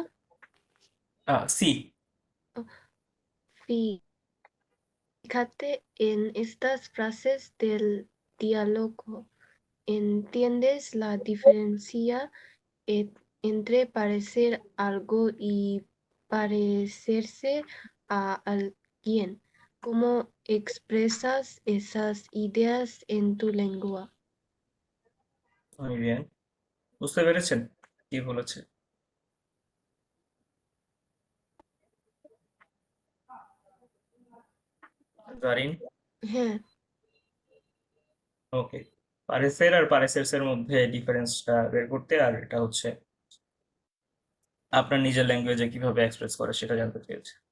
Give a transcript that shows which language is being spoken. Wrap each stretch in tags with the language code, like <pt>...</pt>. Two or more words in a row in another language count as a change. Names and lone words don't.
<es>সি Fíjate en estas frases del diálogo. ¿Entiendes la diferencia entre parecer algo y parecerse a alguien? ¿Cómo expresas esas ideas en tu lengua? muy bien,</es> <bn>বুঝতে পেরেছেন কি বলেছে? জারিন হ্যাঁ ওকে পারেসের আর পারেসেরস এর মধ্যে ডিফারেন্সটা বের করতে, আর এটা হচ্ছে আপনার নিজের ল্যাঙ্গুয়েজে কিভাবে এক্সপ্রেস করে সেটা জানতে চেয়েছে।</bn>